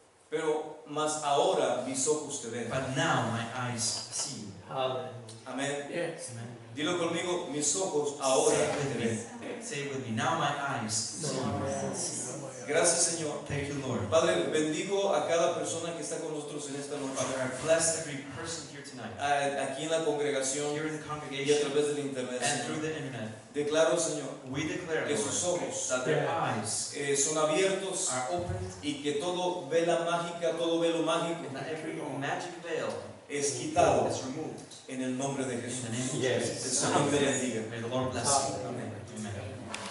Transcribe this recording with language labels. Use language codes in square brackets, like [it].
[es] pero más ahora mis ojos te ven. [en] but now my eyes see you. Hallelujah. [es] Amén. [en] Yes. Amen. [es] Dilo conmigo, mis ojos ahora [en] Say it with me. [es] ven. [en] Say it with me. Now my eyes see you. [es] Gracias, Señor. [en] Thank you, Lord. [es] Padre, bendigo a cada persona que está con nosotros en esta noche, [en] Father, I bless every person here tonight, [es] aquí en la congregación [en] here in the congregation [es] través del internet. [en] and through [es] Señor. [en] the internet. [es] Declaro, Señor, [en] We declare, [es] que sus [en] Lord, [es] ojos [en] that their eyes [es] son abiertos [en] are opened [es] y que todo vela mágica, todo velo mágico [en] and that every magic veil [es] es quitado [en] is removed. [es] en el nombre de [en] In the [es] Jesús. [en] name of Yes. [es] El [en] Jesus. [es] Señor te bendiga. [en] May the Lord bless you. Amen.